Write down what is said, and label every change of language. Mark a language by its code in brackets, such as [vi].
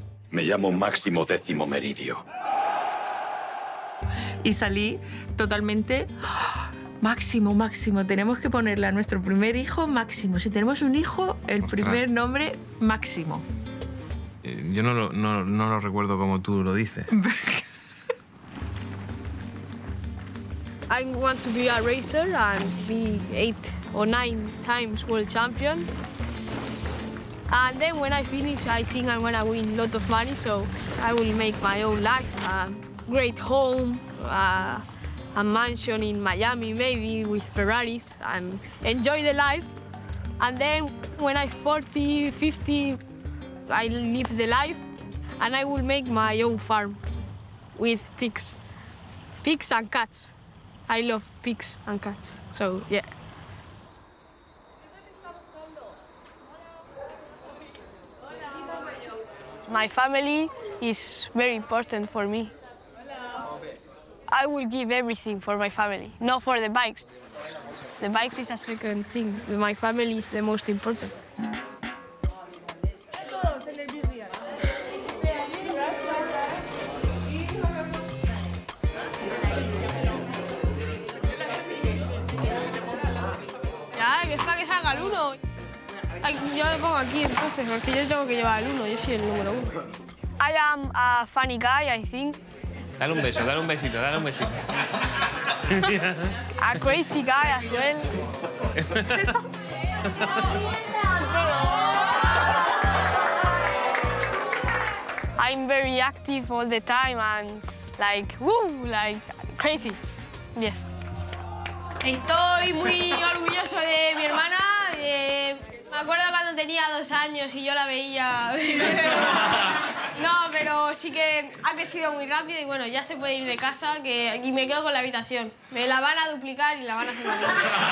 [es] Me llamo Máximo Décimo Meridio. Y salí totalmente... Máximo, Máximo, tenemos que ponerle a nuestro primer hijo Máximo. Si tenemos un hijo, el primer nombre Máximo. Yo no lo recuerdo como tú lo dices. [en] I want to be a racer and be 8 or 9 times world champion. And then when I finish, I think I'm gonna win a lot of money, so I will make my own life. A great home, a mansion in Miami, maybe with Ferraris, and enjoy the life. And then when I'm 40, 50, I live the life, and I will make my own farm with pigs. Pigs and cats. I love pigs and cats, so yeah. My family is very important for me. I will give everything for my family, not for the bikes. The bikes is a second thing. My family is the most important. [es] Ya, que es para que salga el 1. Ay, yo me pongo aquí entonces, porque yo tengo que llevar el 1, yo soy el número 1. [en] I am a funny guy, I think. [es] Dale un beso, dale un besito, dale un besito. [en] A crazy guy as well. I'm very active all the time and like, woo, like crazy. Yes. [es] Estoy muy orgulloso de mi hermana. Me acuerdo cuando tenía 2 años y yo la veía. No, pero sí que ha crecido muy rápido y bueno, ya se puede ir de casa y me quedo con la habitación. Me la van a duplicar y la van a hacer más grande.